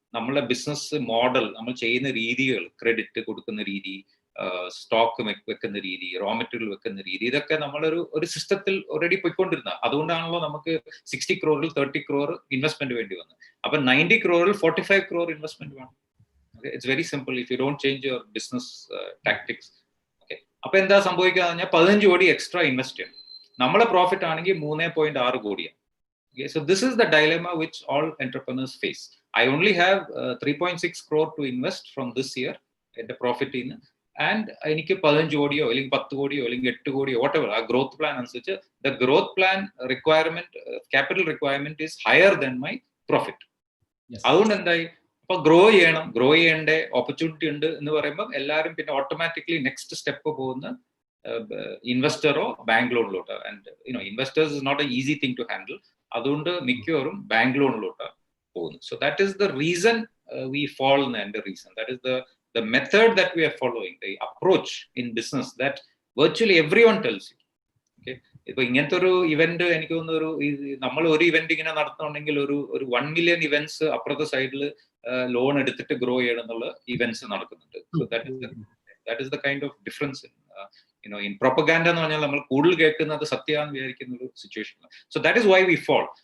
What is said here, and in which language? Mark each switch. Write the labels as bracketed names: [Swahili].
[Malayalam] നമ്മളെ business model, നമ്മൾ ചെയ്യുന്ന രീതികൾ, ക്രെഡിറ്റ് കൊടുക്കുന്ന രീതി, സ്റ്റോക്ക് വെക്കുന്ന രീതി, റോ മെറ്റീരിയൽ വെക്കുന്ന രീതി, ഇതൊക്കെ നമ്മളൊരു സിസ്റ്റത്തിൽ ഓൾറെഡി പോയിക്കൊണ്ടിരുന്ന. അതുകൊണ്ടാണല്ലോ നമുക്ക് 60 crore 30 crore ഇൻവെസ്റ്റ്മെന്റ് വേണ്ടി വന്നത്. അപ്പൊ 90 crore 45 crore ഇൻവെസ്റ്റ്മെന്റ് വേണം. [English] It's very simple if you don't change your business tactics. [Malayalam] Okay, അപ്പൊ എന്താ സംഭവിക്കുക പറഞ്ഞാൽ 15 കോടി എക്സ്ട്രാ ഇൻവെസ്റ്റ് ചെയ്യണം. നമ്മളെ പ്രോഫിറ്റ് ആണെങ്കിൽ 3.6 കോടിയാണ്. [English] Okay, so this is the dilemma which all entrepreneurs face. I only have 3.6 crore to invest from this year at the profit in, and [Malayalam] എനിക്ക് 15 കോടിയോ അല്ലെങ്കിൽ 10 കോടിയോ അല്ലെങ്കിൽ 8 കോടിയോ [English] whatever [Malayalam] ആ ഗ്രോത്ത് പ്ലാൻ അനുസരിച്ച് [English] the growth plan requirement, capital requirement is higher than my profit. [Malayalam] അതുകൊണ്ട് എന്തായി, അപ്പൊ grow ചെയ്യേണ്ട opportunity ഉണ്ട് എന്ന് പറയുമ്പോൾ എല്ലാവരും പിന്നെ ഓട്ടോമാറ്റിക്കലി നെക്സ്റ്റ് സ്റ്റെപ്പ് പോകുന്ന ഇൻവെസ്റ്ററോ bank ലോണിലോട്ടോ. [English] And investors is not a easy thing to handle. [Malayalam] അതുകൊണ്ട് മിക്കവരും ബാങ്ക് ലോണിലോട്ടാണ് പോകുന്നത്. [English] So that is the reason we fall എന്റെ reason. That is the method that we are following, the approach in business that virtually everyone tells you. [Malayalam] ഇപ്പൊ ഇങ്ങനത്തെ ഒരു event എനിക്ക് തോന്നുന്നു നമ്മൾ ഒരു ഇവന്റ് ഇങ്ങനെ നടത്തുന്നുണ്ടെങ്കിൽ ഒരു 1 million ഇവന്റ്സ് അപ്പുറത്തെ സൈഡിൽ ലോൺ എടുത്തിട്ട് ഗ്രോ ചെയ്യണം എന്നുള്ള ഇവന്റ്സ് നടക്കുന്നുണ്ട്. [English] so that is the kind of difference in propaganda [Malayalam] എന്ന് പറഞ്ഞാൽ നമ്മൾ കൂടുതൽ കേൾക്കുന്നത് സത്യമാണെന്ന് വിചാരിക്കുന്ന ഒരു situation. [English] So that is why we fall.